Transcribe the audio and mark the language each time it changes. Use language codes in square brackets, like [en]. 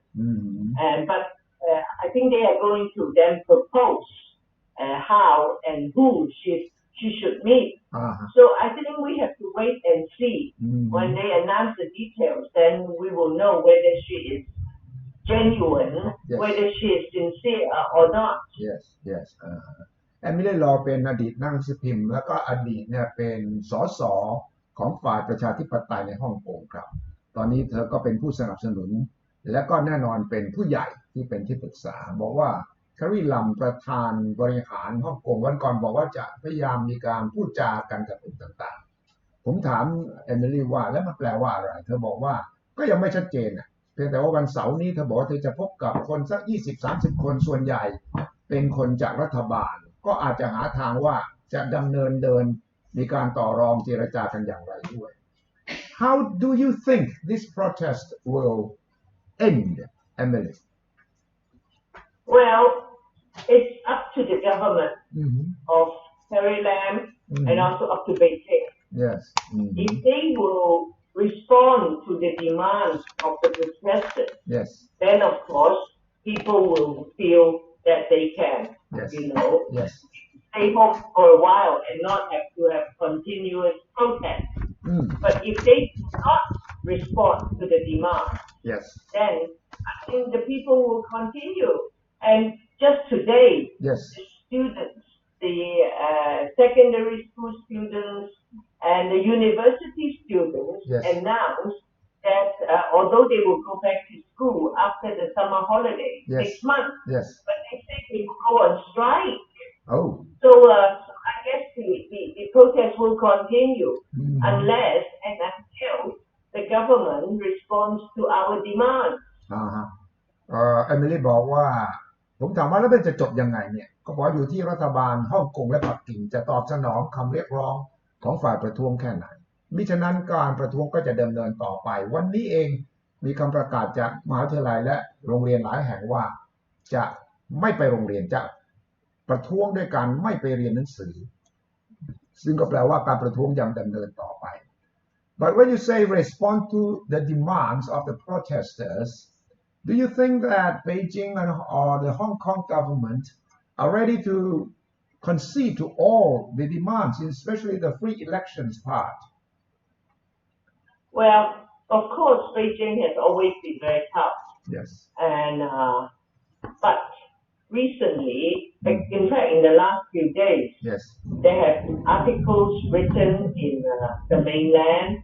[en] But I think they are going to then propose how and who she should meet. So I think we have to wait and see. When they announce the details, then we will know whether she is genuine, whether she is sincere or not. Yes. [th] แอมิลี่ลอเป็นอดีตนักหนังสือพิมพ์แล้วก็อดีตเนี่ยเป็นสสของฝ่ายประชาธิปไตยในฮ่องกงครับตอนนี้เธอก็เป็นผู้สนับสนุน และก็แน่นอนเป็นผู้ใหญ่ที่เป็นที่ปรึกษาบอกว่าแคร์รีลัมประธานบริหารฮ่องกงวันก่อนบอกว่าจะพยายามมีการพูดจากันกับกลุ่มต่างๆผมถามเอมิลี่ว่าแล้วมันแปลว่าอะไรเธอบอกว่าก็ยังไม่ชัดเจนเพียงแต่ว่าวันเสาร์นี้เธอบอกว่าเธอจะพบกับคนสัก 20-30 คนส่วนใหญ่ เป็นคนจากรัฐบาลก็อาจจะหาทางว่าจะดำเนินมีการต่อรองเจรจากันอย่างไรด้วย [en] How do you think this protest will end, Emily? Well, it's up to the government of Carrie Lam and also up to Beijing. Yes. If they will respond to the demands of the protesters, then of course people will feel that they can, stay home for a while and not have to have continuous protests. But if they do not respond to the demand, then I think the people will continue. And just today, the students, the secondary school students and the university students announced that although they will go back to school after the summer holiday next month, but they say they will go on strike. So I guess the protest will continue unless and until the government responds to our demands. [th] เอมิลี่บอกว่าผมถามว่าแล้วมันจะจบยังไงเนี่ยก็บอกอยู่ที่รัฐบาลฮ่องกงและปักกิ่งจะตอบสนองคำเรียกร้องของฝ่ายประท้วงแค่ไหนมิฉะนั้นการประท้วงก็จะดำเนินต่อไปวันนี้เองมีคำประกาศจากมหาวิทยาลัยและโรงเรียนหลายแห่งว่าจะไม่ไปโรงเรียนจะ ประท้วงด้วยการไม่ไปเรียนหนังสือซึ่งก็แปลว่าการประท้วงยังดำเนินต่อไป [en] But when you say respond to the demands of the protesters, do you think that Beijing or the Hong Kong government are ready to concede to all the demands, especially the free elections part? Well, of course, Beijing has always been very tough. Yes. And but recently, in fact, in the last few days, Yes. there have been articles written in the mainland